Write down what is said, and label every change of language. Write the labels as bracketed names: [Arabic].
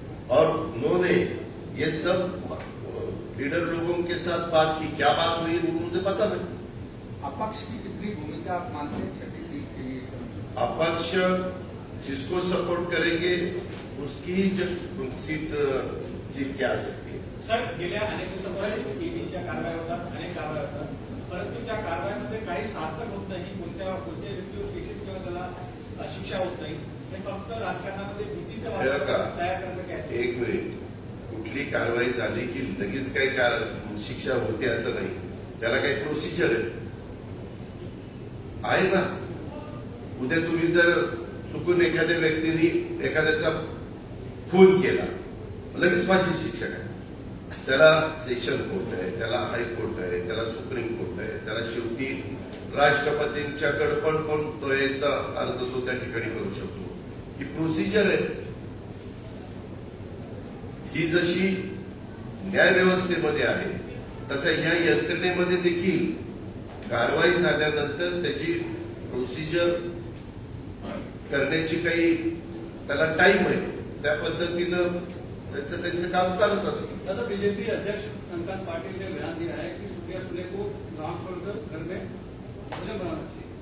[Hindi] और उन्होंने ये सब लीडर लोगों के साथ बात की, क्या बात हुई वो मुझे पता नहीं। अपक्ष की कितनी भूमिका आप मानते हैं 6ठी सीट के लिए इस समय? अपक्ष जिसको सपोर्ट करेंगे उसकी सीट जीत के आ सकती है। [Marathi] सर, गेल्या अनेक दिवसांपासून ईडीच्या कारवाया होतात, अनेक कारवाया होतात, परंतु त्या कारवायांमध्ये काही सार्थक होत नाही, कोणत्या व्यक्तीवर केसेस किंवा त्याला शिक्षा होत नाही। हे फक्त राजकारणामध्ये भीतीचं वातावरण तयार करण्यासाठी आहे। एक मिनिट, कुठली कारवाई झाली की लगेच काही शिक्षा होते असं नाही, त्याला काही प्रोसिजर आहे ना। उद्या तुम्ही जर चुकून एखाद्या व्यक्तीने एखाद्याचा खून केला, लगेच फाशी शिक्षा काय? त्याला सेशन कोर्ट आहे, त्याला हायकोर्ट आहे, त्याला सुप्रीम कोर्ट आहे, त्याला शेवटी राष्ट्रपतींच्याकडे पण तो याचा अर्ज तो त्या ठिकाणी करू शकतो। ही प्रोसिजर आहे। ही जशी न्यायव्यवस्थेमध्ये आहे तसं या यंत्रणेमध्ये देखील कारवाई झाल्यानंतर त्याची प्रोसिजर करण्याची काही त्याला टाइम आहे, त्या पद्धतीनं त्यांचं काम चालत असतं। [Hindi] दादा, बीजेपी अध्यक्ष शंकर पाटिल ने बयान दिया है कि सुप्रिया सुले को गांव छोड़कर घर में भोजन बनाना चाहिए।